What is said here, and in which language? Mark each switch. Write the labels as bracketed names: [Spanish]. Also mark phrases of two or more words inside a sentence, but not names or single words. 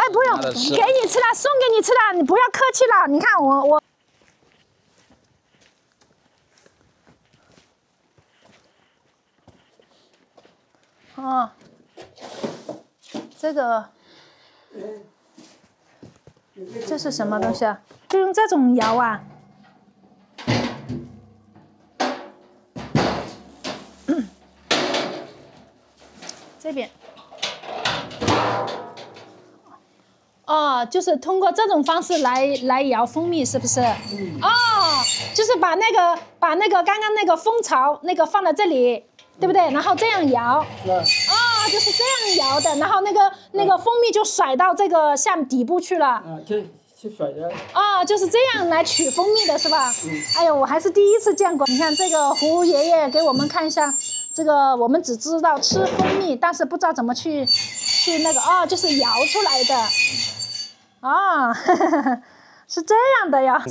[Chinese] 給你吃了，送給你吃了，你不要客氣了。你看我。這是什麼東西啊？就用這種搖啊。這邊。就是通過這種方式來搖蜂蜜，是不是？就是把那個剛剛那個蜂巢放在這裡，對不對？然後這樣搖。就是這樣搖的，然後那個蜂蜜就甩到這個下面底部去了。去甩的。就是這樣來取蜂蜜的是吧？哎呦，我還是第一次見過。你看這個胡爺爺給我們看一下，這個我們只知道吃蜂蜜，但是不知道怎麼去那個就是搖出來的。是這樣的呀。